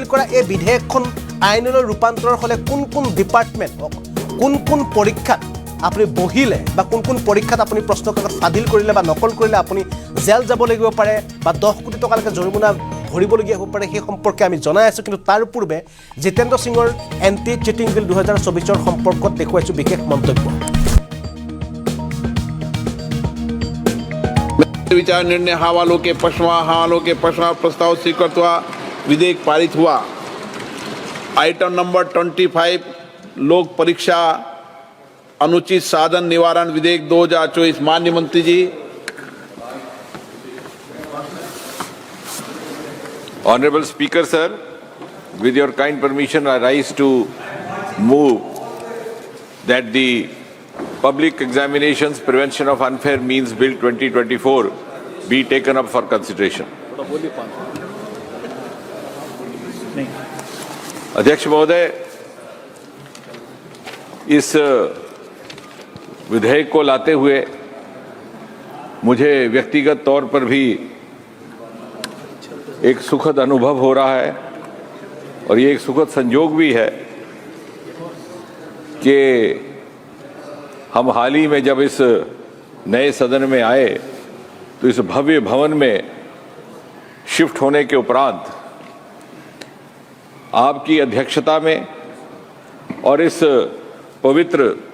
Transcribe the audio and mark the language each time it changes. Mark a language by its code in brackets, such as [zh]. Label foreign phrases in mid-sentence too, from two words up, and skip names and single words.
[as] কৰা এই বিধেয়কখন আইনলৈ ৰূপান্তৰ হ'লে কোন ডিপাৰ্টমেণ্ট কোন পৰীক্ষাত আপুনি বহিলে বা কোন পৰীক্ষাত আপুনি প্ৰশ্ন কাকত ফাদিল কৰিলে বা নকল কৰিলে আপুনি জেল যাব লাগিব পাৰে বা 10 কোটি টকালৈকে জৰিমনা ভৰিবলগীয়া হ'ব পাৰে সেই সম্পৰ্কে আমি জনাই আছোঁ কিন্তু তাৰ পূৰ্বে জিতেন্দ্ৰ সিঙৰ [en] anti cheating bill [as] 2024ৰ সম্পৰ্কত দেখুৱাইছোঁ বিশেষ মন্তব্য [hi] विचार निर्णय हवालों के पक्षमा प्रस्ताव स्वीकृत हुआ। विधेयक पारित हुआ। आइटम नंबर 25 लोक परीक्षा अनुचित साधन निवारण विधेयक 2024। माननीय मंत्री जी। [en] Honorable Speaker, sir, with your kind permission, I rise to move that the Public Examinations Prevention of Unfair Means Bill 2024 be taken up for consideration. [hi] अध्यक्ष महोदय, इस विधेयक को लाते हुए मुझे व्यक्तिगत तौर पर भी एक सुखद अनुभव हो रहा है और ये एक सुखद संयोग भी है कि हम हाल ही में जब इस नए सदन में आए तो इस भव्य भवन में शिफ्ट होने के उपरांत आपकी अध्यक्षता में और इस पवित्र